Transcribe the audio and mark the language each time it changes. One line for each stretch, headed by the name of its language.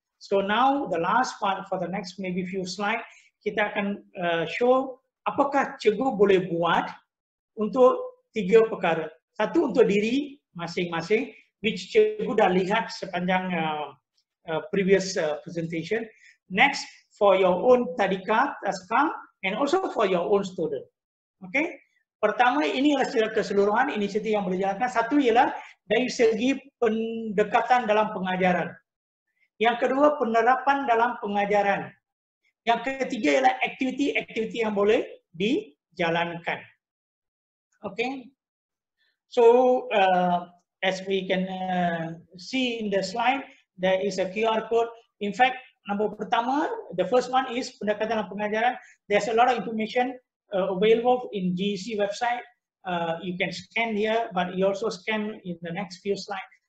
English: So now the last part for the next maybe few slide,
Malay: kita akan show apakah cikgu boleh buat untuk 3 perkara. Satu untuk diri masing-masing, which cikgu dah lihat sepanjang
English: previous presentation. Next, for your own tadika, taska, and also for your own student. Okay.
Malay: Pertama, ini adalah secara keseluruhan inisiatif yang boleh dijalankan. Satu ialah dari segi pendekatan dalam pengajaran. Yang kedua, penerapan dalam pengajaran. Yang ketiga ialah aktiviti-aktiviti yang boleh dijalankan.
English: Okay. So, as we can see in the slide, there is a QR code. In fact,
Malay: nombor pertama,
English: the first one is
Malay: pendekatan dalam pengajaran.
English: There's a lot of information available in GEC website. You can scan here, but you also scan in the next few slides.